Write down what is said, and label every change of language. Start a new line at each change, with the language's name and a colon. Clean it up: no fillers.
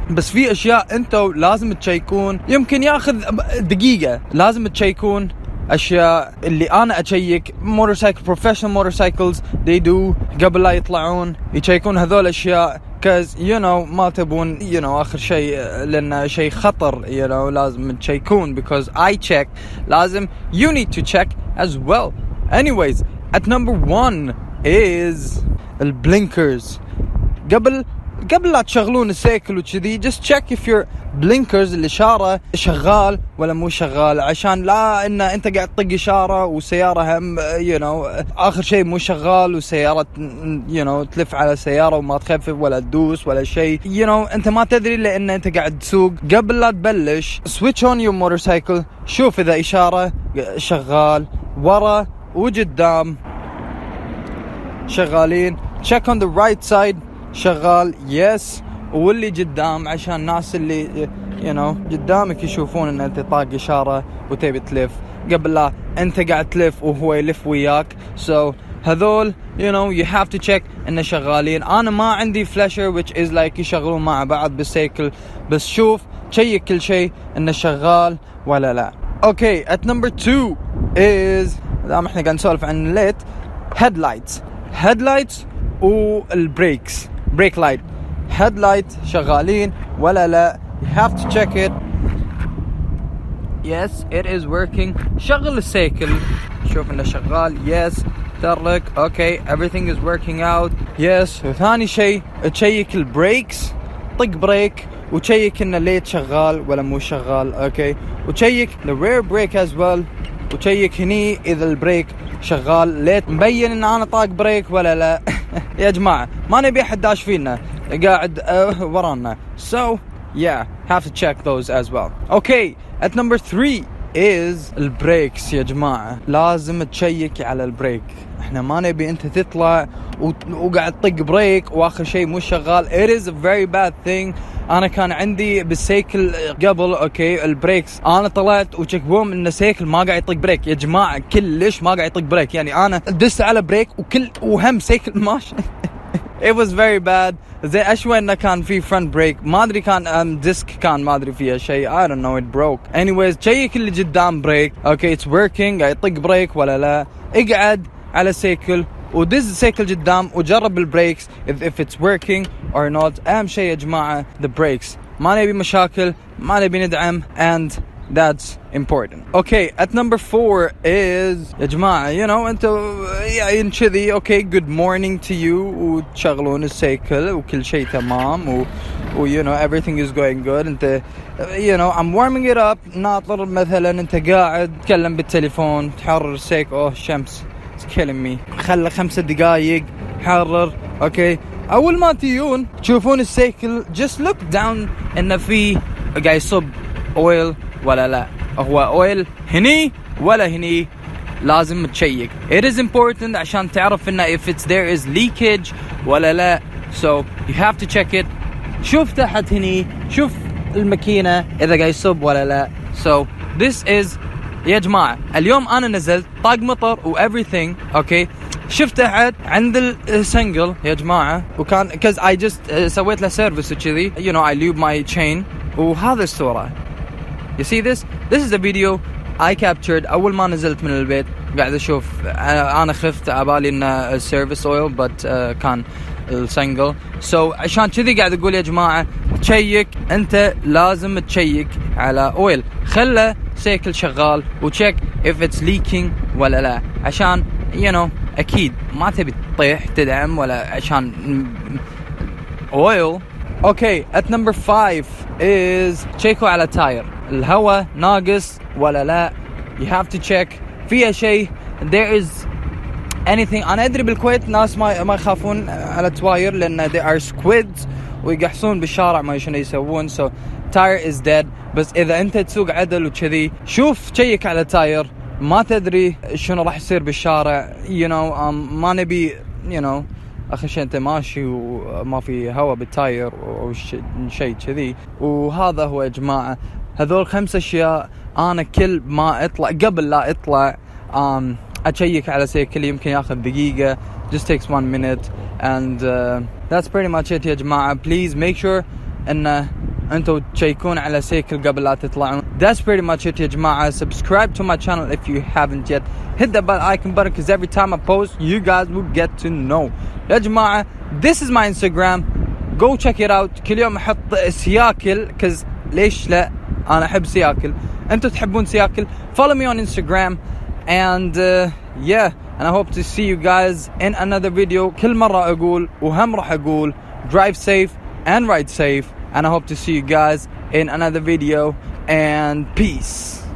Arabic: بس في اشياء انتو لازم تشيكون، يمكن ياخذ دقيقة، لازم تشيكون اشياء اللي انا اشيك موتورسايكل بروفيشنال موتورسايكلز
English: they do
Arabic: قبل لا يطلعون، يشيكون هذول الاشياء
English: cause
Arabic: ما تبون اخر شيء لان شيء خطر لازم تشيكون
English: because I check
Arabic: لازم
English: you need to check as well. Anyways, at number 1 is البلينكرز.
Arabic: قبل لا تشغلون السيكل وكذي
English: just check if your blinkers
Arabic: الإشارة شغال ولا مو شغال، عشان لا ان انت قاعد تطق إشارة وسيارة هم آخر شيء مو شغال وسيارة تلف على سيارة وما تخفف ولا تدوس ولا شيء. انت ما تدري لان انت قاعد تسوق. قبل لا تبلش
English: switch on your motorcycle،
Arabic: شوف اذا إشارة شغال، ورا وقدام شغالين،
English: check on the right side
Arabic: شغال يس، واللي قدام عشان الناس اللي قدامك يشوفون ان انت طاق اشارة وتبي تلف قبل لا انت قاعد تلف وهو يلف وياك.
English: so
Arabic: هذول
English: you have to check
Arabic: انه شغالين. انا ما عندي فلاشر
English: which is like
Arabic: يشغلون مع بعض بالسيكل، بس شوف تشيك كل شيء انه شغال ولا لا. اوكي
English: at number 2 is
Arabic: دام احنا قاعد نسولف عن الليت، headlights والبريكس، بريك لايت هيد لايت شغالين ولا لا.
English: you have to check it. yes it is working.
Arabic: شغل السيكل شوف انه شغال
English: yes
Arabic: ترك اوكي
English: everything is working out yes.
Arabic: وثاني شيء تشيك البريكس، طق بريك وتشيك انه ليت شغال ولا مو شغال. اوكي وتشيك
English: the rear brake as well،
Arabic: وتشيك هني اذا البريك شغال ليت مبين ان انا طاق بريك ولا لا. يا جماعة ما نبي احد داش فينا قاعد ورانا.
English: so yeah have to check those as well. okay at number 3 is البريكس.
Arabic: يا جماعة لازم تشيك على البريك. احنا ما نبي انت تطلع وقاعد طق بريك واخر شيء مو شغال.
English: it is a very bad thing.
Arabic: انا كان عندي بالسيكل قبل اوكي البريكس، انا طلعت وشكبوم ان السيكل ما قاعد يطق بريك. يا جماعة كلش ما قاعد يطق بريك، يعني انا دست على بريك وهم سيكل ماشي.
English: it was very bad.
Arabic: زي اشوى انه كان في فرونت بريك، ما ادري كان ديسك كان ما ادري فيها شيء
English: I don't know it broke. anyways
Arabic: تشيك اللي قدام بريك اوكي
English: it's working،
Arabic: قاعد يطق بريك ولا لا. اقعد على سيكل ودز السيكل قدام وجرب البريكس
English: if it's working or not.
Arabic: اهم شيء يا جماعة
English: the brakes،
Arabic: ما نبي مشاكل، ما نبي ندعم
English: and that's important. okay at number 4 is
Arabic: يا جماعة انتوا يعني كذي اوكي
English: good morning to you
Arabic: وتشغلون السيكل وكل شيء تمام
English: everything is going good.
Arabic: انت
English: I'm warming it up،
Arabic: ناطر مثلا انت قاعد تكلم بالتليفون تحرر السيكل شمس
English: killing me،
Arabic: خلى 5 دقايق حرر. اوكي اول ما تيون تشوفون السيكل
English: just look down
Arabic: انه في قاعد يصب اويل ولا لا، هو اويل هني ولا هني، لازم تشيك.
English: it is important
Arabic: عشان تعرف انه
English: if it's there is leakage
Arabic: ولا لا.
English: so you have to check it.
Arabic: شوف تحت هني، شوف الماكينة اذا قاعد يصب ولا لا.
English: so this is
Arabic: يا جماعة اليوم أنا نزلت طاق مطر و everything اوكي، شفت أحد عند السنجل يا جماعة وكان
English: cause I just
Arabic: سويت له سيرفيس وكذي
English: I lube my chain
Arabic: وهذا الصورة
English: you see this is a video I captured
Arabic: أول ما نزلت من البيت. قاعد أشوف أنا خفت عبالي إنه السيرفيس أويل but كان السنجل. so عشان كذي قاعد أقول يا جماعة تشيك، أنت لازم تشيك على أويل، خله سيكل شغال وتشيك
English: if it's leaking
Arabic: ولا لا، عشان أكيد ما تبي تطيح تدعم ولا عشان oil.
English: okay at number 5 is
Arabic: تشيكوا على تاير، الهواء ناقص ولا لا.
English: you have to check
Arabic: فيها شيء.
English: there is anything.
Arabic: أنا أدري بالكويت ناس ما يخافون على التواير لأن
English: they are squids
Arabic: ويقحصون بالشارع ما شنو يسوون.
English: so tire is dead.
Arabic: بس إذا أنت تسوق عدل وكذي شوف شيك على تاير، ما تدري شنو راح يصير بالشارع. ما نبي أخي شيء أنت ماشي وما في هواء بالتاير أو شيء كذي. وهذا هو يا جماعة، هذول 5 أشياء أنا كل ما أطلع قبل لا أطلع أشيك على سيكل، يمكن ياخذ دقيقة.
English: just takes 1 minute and that's pretty much it
Arabic: يا جماعة.
English: please make sure
Arabic: أن أنتوا تشيكون على سيكل قبل لا تطلعون.
English: that's pretty much it
Arabic: يا جماعة.
English: subscribe to my channel if you haven't yet. hit the bell icon button because every time I post you guys will get to know.
Arabic: يا جماعة
English: this is my Instagram, go check it out.
Arabic: كل يوم أحط سياكل because ليش لا، أنا أحب سياكل، أنتوا تحبون سياكل.
English: follow me on Instagram and yeah, and I hope to see you guys in another video.
Arabic: كل مرة أقول وهم راح أقول
English: drive safe and ride safe, and I hope to see you guys in another video and peace.